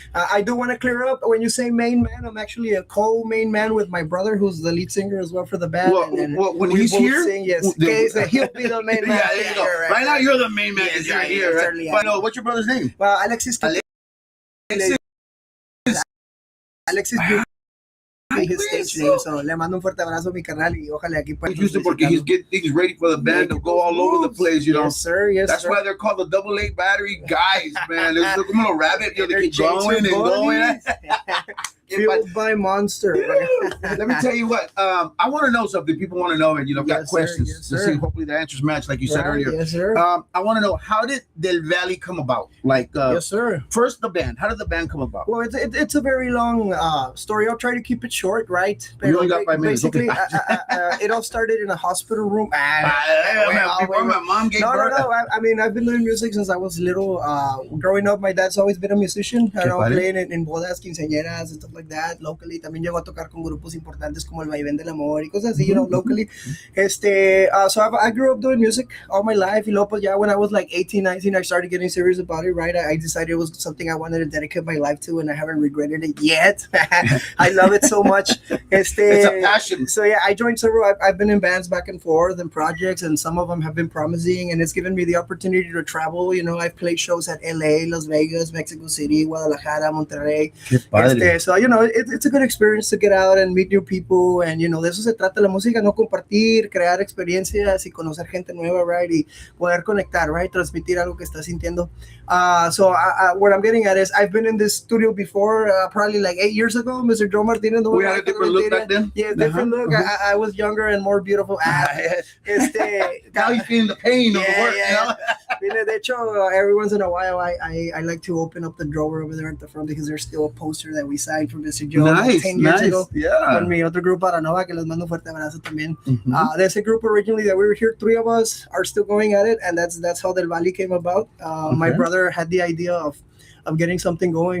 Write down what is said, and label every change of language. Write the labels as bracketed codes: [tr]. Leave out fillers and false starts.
[en] I do want to clear up, when you say main man, I'm actually a co-main man with my brother, who's the lead singer as well for the band. Well, when he's here, yes, he'll be the main man. Yeah, there you go. Right now, you're the main man because you're here, right? But what's your brother's name? Alexis. [es] Alexis [en] his stage name, so [es] le mando un fuerte abrazo a mi carnal y ojalá aquí pueda. Porque [en] he's getting things ready for the band to go all over the place, you know. Yes, sir. Yes, That's why they're called the double A battery guys, man. They're like a little rabbit, you know, they keep going and going. Fueled by Monster. Let me tell you what. I want to know something. People want to know, and got questions. Yes, to see. Hopefully, the answers match, like you said earlier. Yes, sir. I want to know, how did Del Valle come about? Like, yes, sir. First, the band. How did the band come about? Well, it's a very long story. I'll try to keep it short, right? You only got 5 minutes. Basically, it all started in a hospital room. Before my mom gave birth. No. I mean, I've been doing music since I was little. Growing up, my dad's always been a musician. Playing in bodas, quinceañeras, and stuff like that. Locally, [es] también llegó a tocar con grupos importantes como el Vaivén del Amor y cosas así, [en] locally. So I grew up doing music all my life. [es] Y luego, pues, [en] when I was like 18, 19, I started getting serious about it, right? I decided it was something I wanted to dedicate my life to, and I haven't regretted it yet. I love it so much. It's a passion. So yeah, I joined several. I've been in bands back and forth and projects, and some of them have been promising, and it's given me the opportunity to travel. I've played shows at LA, Las Vegas, Mexico City, Guadalajara, Monterrey. So it's a good experience to get out and meet new people, and [es] de eso se trata la música, no compartir, crear experiencias y conocer gente nueva, [en] right? [es] Y poder conectar, [en] right? [es] Transmitir algo que estás sintiendo. [en] So what I'm getting at is, I've been in this studio before, probably like 8 years ago. Mr. Joe Martinez. We had a different look back then. Yeah, different look. I was younger and more beautiful. Now he's feeling the pain of the work. [es] De hecho, [en] every once in a while, I like to open up the drawer over there at the front, because there's still a poster that we signed from Mr. Joe 10 years ago. Yeah. [es] Con mi otro grupo Aranova, que les mando un fuerte abrazo también. [en] There's a group originally that we were here. 3 of us are still going at it, and that's how Del Valle came about. My brother had the idea of getting something going.